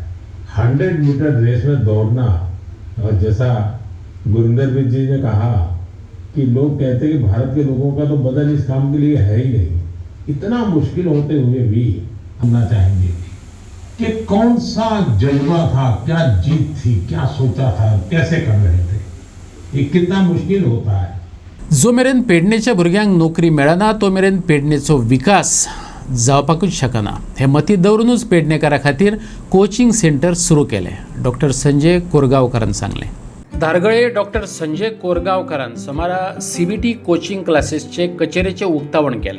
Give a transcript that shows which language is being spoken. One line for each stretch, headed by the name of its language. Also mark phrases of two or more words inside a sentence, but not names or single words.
Hindi: 100 मीटर रेस में दौड़ना, और जैसा गुरिंदर जी ने कहा कि लोग कहते हैं कि भारत के लोगों का तो बदल इस काम के लिए है ही नहीं, इतना मुश्किल होते हुए भी करना चाहेंगे कि कौन सा जज्बा था, क्या जीत थी, क्या सोचा था, कैसे कर रहे थे, ये कितना मुश्किल होता है।
Konkani: जो मेरेन पेडणेच्या भुरग्यांक नोकरी मेळना तो मेरेन पेडणेचो विकास जावपाकूच शकना हे मती दवरूनच पेडणेकारा खातीर
English: coaching centre
Konkani: सुरू केले, डॉक्टर संजय कोरगांवकारान सांगले। धारगळे डॉक्टर संजय कोरगांवकारान सोमारा CBT
English: coaching classes
Konkani: कचेरेचे उक्तावण केले।